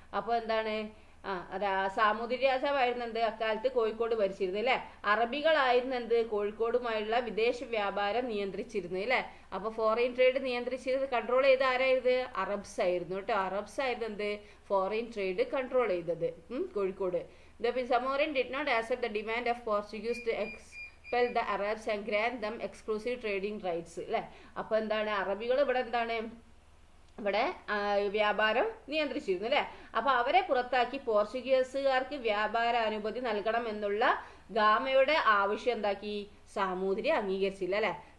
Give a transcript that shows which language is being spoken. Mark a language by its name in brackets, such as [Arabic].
[Malayalam] അപ്പോൾ എന്താണ് സാമൂതിരി രാജാവായിരുന്നു എന്ത് അക്കാലത്ത് കോഴിക്കോട് ഭരിച്ചിരുന്നത് അല്ലേ. അറബികളായിരുന്നു എന്ത് കോഴിക്കോടുമായുള്ള വിദേശ വ്യാപാരം നിയന്ത്രിച്ചിരുന്നത് അല്ലേ. അപ്പൊ ഫോറിൻ ട്രേഡ് നിയന്ത്രിച്ചിരുന്നത് കൺട്രോൾ ചെയ്ത് ആരായിരുന്നു? അറബ്സ് ആയിരുന്നു കേട്ടോ. അറബ്സ് ആയിരുന്നു എന്ത് ഫോറിൻ ട്രേഡ് കൺട്രോൾ ചെയ്തത് Kozhikode. [English] The Samorin did not accept the demand of Portuguese to expel the Arabs and grant them exclusive trading rights [Malayalam] അല്ലേ. അപ്പൊ എന്താണ് അറബികൾ ഇവിടെ എന്താണ് ഇവിടെ വ്യാപാരം നിയന്ത്രിച്ചിരുന്നു അല്ലെ. അപ്പൊ അവരെ പുറത്താക്കി പോർച്ചുഗീസുകാർക്ക് വ്യാപാര അനുമതി നൽകണം എന്നുള്ള ഗാമയുടെ ആവശ്യം എന്താക്കി സാമൂതിരി അംഗീകരിച്ചില്ല അല്ലെ.